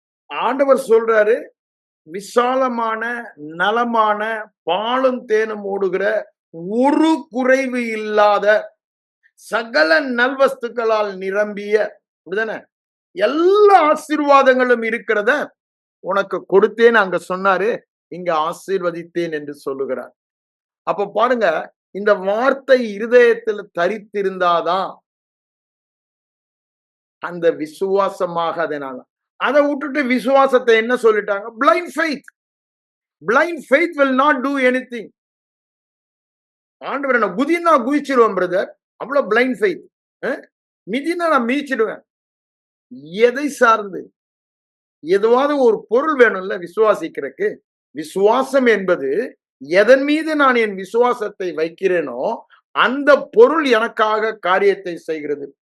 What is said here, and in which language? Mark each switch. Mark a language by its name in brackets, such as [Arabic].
[Tamil] ஆண்டவர் சொல்றாரு, விசாலமான நலமான பாலும் தேனும் ஓடுகிற ஒரு குறைவு இல்லாத சகல நல்வஸ்துக்களால் நிரம்பிய, அப்படிதானே, எல்லா ஆசீர்வாதங்களும் இருக்கிறத உனக்கு கொடுத்தேன் அங்க சொன்னாரு, இங்க ஆசீர்வதித்தேன் என்று சொல்லுகிறார். அப்ப பாருங்க, இந்த வார்த்தை இருதயத்தில் தரித்திருந்தாதான் அந்த விசுவாசமாக அதை விட்டுட்டு விசுவாசத்தை என்ன சொல்லிட்டாங்க? [English] Blind faith. Blind faith will not do anything. [Tamil] ஆண்டவர் என்ன குதினா குதிச்சிருவேன் பிரதர், அவ்வளவு பிளைண்ட் ஃபெய்த். மிதினா நான் மீச்சிடுவேன். எதை சார்ந்து? எதுவாவது ஒரு பொருள் வேணும்ல விசுவாசிக்கிறதுக்கு. விசுவாசம் என்பது எதன் மீது நான் என் விசுவாசத்தை வைக்கிறேனோ அந்த பொருள் எனக்காக காரியத்தை செய்கிறது.